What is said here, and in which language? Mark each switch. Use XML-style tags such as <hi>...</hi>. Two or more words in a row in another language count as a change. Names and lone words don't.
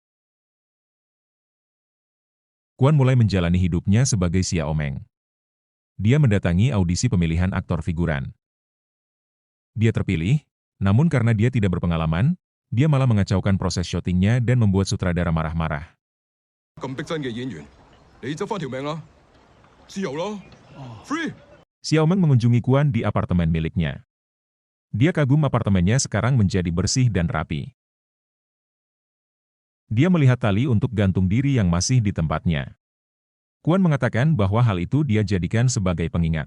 <id>Quan mulai menjalani hidupnya sebagai Xiaomeng. Dia mendatangi audisi pemilihan aktor figuran. Dia terpilih, namun karena dia tidak berpengalaman, dia malah mengacaukan proses syutingnya dan membuat sutradara marah-marah.</id> <yue>咁逼真嘅演員，你執翻條命啦，自由咯 ，free。</yue> <id>Xiao Meng mengunjungi Kuan di apartemen miliknya. Dia kagum apartemennya sekarang menjadi bersih dan rapi. Dia melihat tali untuk gantung diri yang masih di tempatnya. Kuan mengatakan bahwa hal itu dia jadikan sebagai pengingat.</id>